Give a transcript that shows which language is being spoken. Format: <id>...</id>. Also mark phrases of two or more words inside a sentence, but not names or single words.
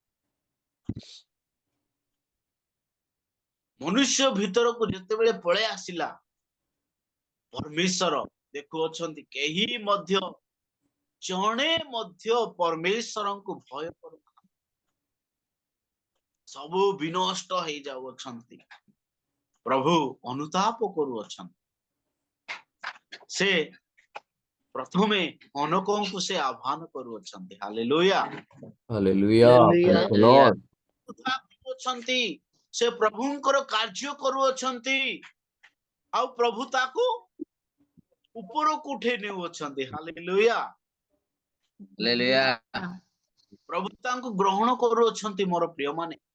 <or>ମନୁଷ୍ୟ ଭିତରକୁ ଯେତେବେଳେ ପଳେଇ ଆସିଲା, ପରମେଶ୍ୱର ଦେଖୁଅଛନ୍ତି କେହି ମଧ୍ୟ ଜଣେ ମଧ୍ୟ ପରମେଶ୍ୱରଙ୍କୁ ଭୟ କରୁନାହାନ୍ତି। ସବୁ ବିନଷ୍ଟ ହେଇଯାଉଅଛନ୍ତି। ପ୍ରଭୁ ଅନୁତାପ କରୁଅଛନ୍ତି। ସେ ପ୍ରଥମେ ଅନକଙ୍କୁ ସେ ଆହ୍ୱାନ କରୁଅଛନ୍ତି। ହାଲେଲୁୟା।</or> <en>Hallelujah. Hallelujah. Praise the Lord.</en> <or>ଅଛନ୍ତି, ସେ ପ୍ରଭୁଙ୍କର କାର୍ଯ୍ୟ କରୁଅଛନ୍ତି, ଆଉ ପ୍ରଭୁ ତାକୁ ଉପରକୁ ଉଠେଇ ନେଉଅଛନ୍ତି। ହାଲେଲୁୟା।</or> <en>Hallelujah.</en> <or>ପ୍ରଭୁ ତାଙ୍କୁ ଗ୍ରହଣ କରୁଅଛନ୍ତି ମୋର ପ୍ରିୟମାନେ।</or>